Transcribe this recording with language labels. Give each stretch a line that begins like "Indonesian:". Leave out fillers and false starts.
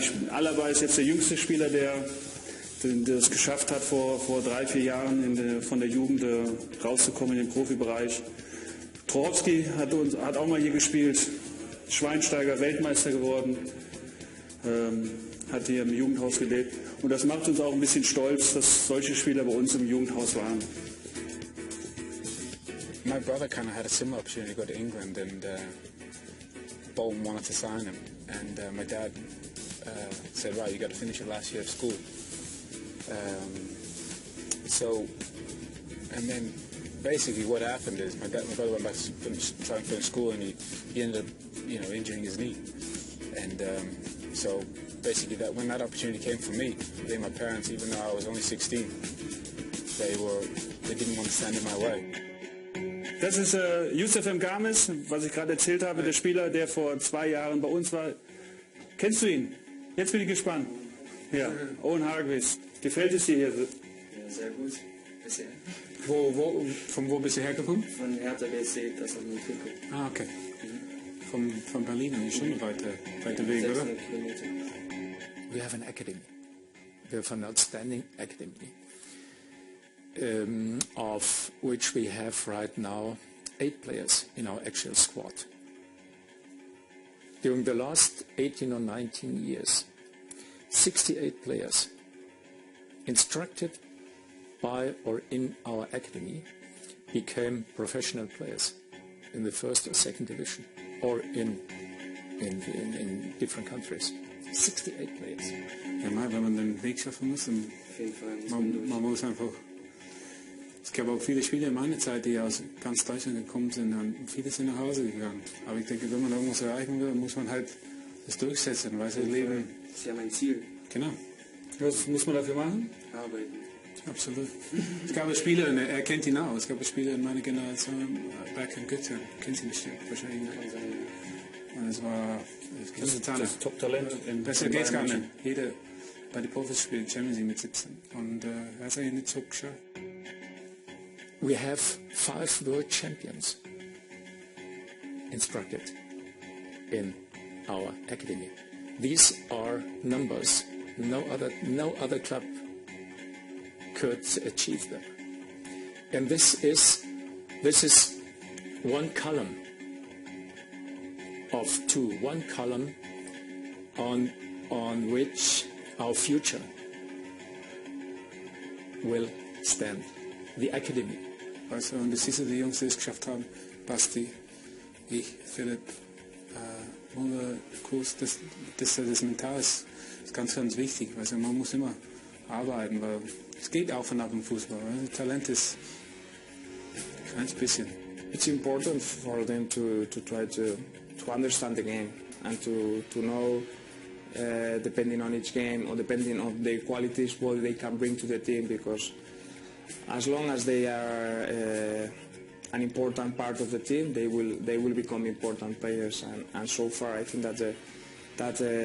German: Alaba ist jetzt der jüngste Spieler, der es geschafft hat, vor 3-4 Jahren von der Jugend rauszukommen in den Profibereich. Trochowski hat auch mal hier gespielt, Schweinsteiger, Weltmeister geworden, hat hier im Jugendhaus gelebt. Und das macht uns auch ein bisschen stolz, dass solche Spieler bei uns im Jugendhaus waren.
English: My brother kind of had a similar opportunity to go to England, and Bolton wanted to sign him. And my dad said, right, you got to finish your last year of school. And then basically what happened is my brother went back to try and finish school, and he ended up, you know, injuring his knee. And so basically when that opportunity came for me, my parents, even though I was only 16, they didn't want to stand in my way.
German: Das ist Youssef Mgames, was ich gerade erzählt habe, der Spieler, der vor 2 Jahren bei uns war. Kennst du ihn? Jetzt bin ich gespannt. Ja, Owen Hargreaves. Gefällt es dir hier? Ja, sehr gut. Bisher. Von wo bist du hergekommen? Von Hertha BSC, das auf dem Trikot. Ah, okay. Von Berlin, eine schon weiter Weg, oder? 600 Kilometer.
English: We have an academy. We have an outstanding academy, of which we have right now 8 players in our actual squad. During the last 18 or 19 years, 68 players instructed by or in our academy became professional players in the first or second division or in different countries. 68 players.
German: Ja, mal, wenn man den Weg schaffen muss, dann Auf jeden Fall. man muss einfach. Es gab auch viele Spieler in meiner Zeit, die aus ganz Deutschland gekommen sind, und viele sind nach Hause gegangen. Aber ich denke, wenn man irgendwas erreichen will, muss man halt das durchsetzen, weil sie leben. Das ist ja mein Ziel. Genau. Was muss man dafür machen? Arbeiten. Absolut. Es gab Spieler, er kennt ihn auch, es gab Spieler in meiner Generation, Berg und Götze, kennt ihn bestimmt, wahrscheinlich nicht. Und es war Das Top-Talent. besser geht's gar nicht. Jeder bei den Profis spielt Champions League mit 17. Und er hat es eigentlich nicht so geschafft.
English: We have 5 world champions instructed in our academy. These are numbers no other club could achieve them. And this is one column of 2, one column on which our future will stand. The academy.
German: Also, und das siehst du, die Jungs, die es geschafft haben, Basti, ich, Philipp, Muller, Kurs, das Mental ist ganz, ganz wichtig. Also man muss immer arbeiten, weil es geht auf und ab im Fußball. Weil Talent ist ein kleines bisschen.
English: It's important for them to try to understand the game and to know, depending on each game or depending on their qualities, what they can bring to the team, because as long as they are an important part of the team, they will become important players. And so far, I think that